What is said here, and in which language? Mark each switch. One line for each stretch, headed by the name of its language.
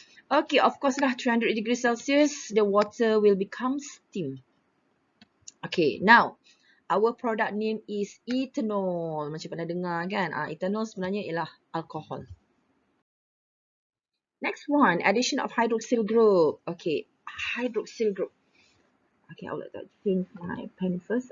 English: Okay, of course lah 300 degrees Celsius, the water will become steam. Okay, now our product name is ethanol.
Malay: Macam pernah dengar kan? Ethanol sebenarnya ialah alkohol.
English: Next one, addition of hydroxyl group. Okay, hydroxyl group. Okay, I'll change my pen first.